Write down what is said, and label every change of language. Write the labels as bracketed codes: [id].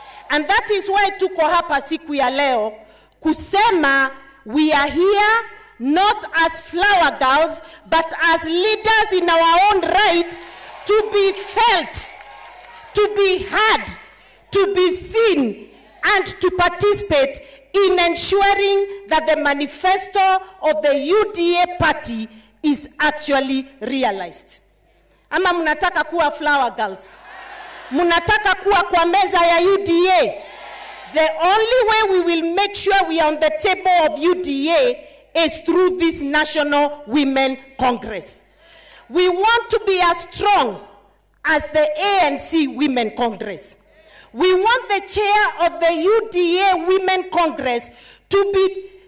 [en] And that is why [sw] tuko hapa siku ya leo kusema [en] we are here not as flower girls but as leaders in our own right, to be felt, to be heard, to be seen, and to participate in ensuring that the manifesto of the UDA party is actually realized. [sw] Ama mnataka kuwa [en] flower girls? [sw] Mnataka kuwa kwa meza ya UDA? [en] The only way we will make sure we are on the table of UDA is through this National Women Congress. We want to be as strong as the ANC Women Congress. We want the chair of the UDA Women Congress to be